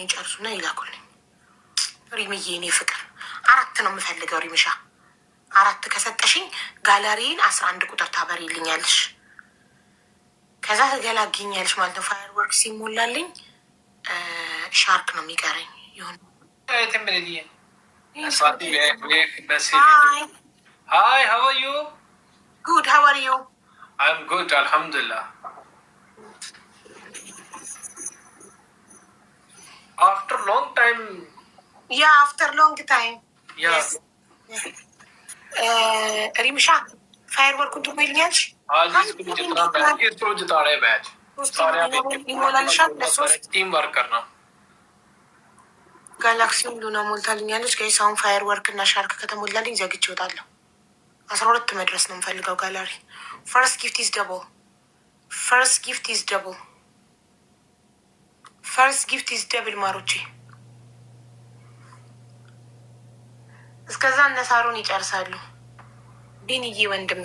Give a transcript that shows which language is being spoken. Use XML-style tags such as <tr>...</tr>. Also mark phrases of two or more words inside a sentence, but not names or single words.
<am>ይጨርሱና ይላኩልኝ። ሪምዬ እኔ ፍቅር 4 ነው የምፈልገው። ሪምሻ 4 ከሰጠሽኝ ጋለሪን 11 ቁጥር ታበሪልኛለሽ። ከዛ ትገላግኛለሽ ማለት ነው።</am> <en>fire work</en> <am>ሲሞላልኝ ሻርክ ነው የሚቀረኝ። ይሁን</am> <en>Hi, how are you? Good, how are you? I'm good, alhamdulillah. After long time. Yeah, after long time. Yeah. Yes.</en> <am>ሪምሻ ፋየር ወርኩን ትሞይልኛለሽ?</am> <hi>इसको जिता रहे मैच</hi> <am>ይሞላልሻል። ለሶስት</am> <en>team work करना</en> <am>ጋላክሲውን ሉና ሞልታልኛለች። ጋይስ አሁን</am> <en>fire work</en> <am>እና ሻርክ ከተሞላልኝ ዘግቼ እወጣለሁ። 12 መድረስ ነው የምፈልገው ጋላሪ።</am> <en>first gift is double። first gift is double</en> <am>ማሮቼ። እስከዛ እነ ሳሮን ይጨርሳሉ። ቢንዬ ወንድሜ</am>